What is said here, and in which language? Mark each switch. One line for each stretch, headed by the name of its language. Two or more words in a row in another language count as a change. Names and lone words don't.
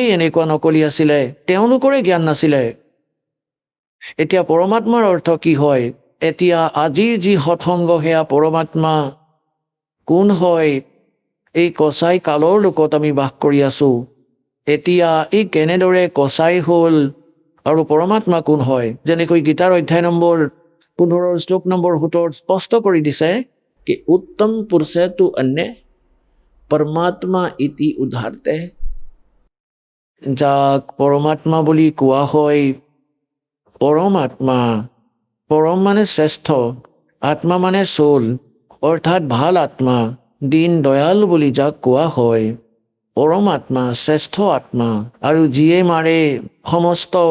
Assamese: এনেকুৱা নকলি আছিলে তেওঁলোকৰে জ্ঞান নাছিলে এতিয়া পৰমাত্মাৰ অৰ্থ কি হয় এতিয়া আজিৰ যি সৎসংগ সেয়া পৰমাত্মা কোন হয় এই কচাই কালৰ লোকত আমি বাস কৰি আছো এতিয়া এই কেনেদৰে কচাই হ'ল আৰু পৰমাত্মা কোন হয় যেনেকৈ গীতাৰ অধ্যায় নম্বৰ 15 শ্লোক নম্বৰ 17 স্পষ্ট কৰি দিছে कि
Sanskrit: उत्तम पुरुष तु अन्य परमात्मा इति उद्धारते
Assamese: যাক পৰমাত্মা বুলি কোৱা হয় পৰমাত্মা পৰম মানে শ্ৰেষ্ঠ আত্মা মানে সোল অৰ্থাৎ ভাল আত্মা দীন দয়াল বুলি যাক কোৱা হয় পৰমাত্মা শ্ৰেষ্ঠ আত্মা আৰু যিয়ে মাৰে সমস্ত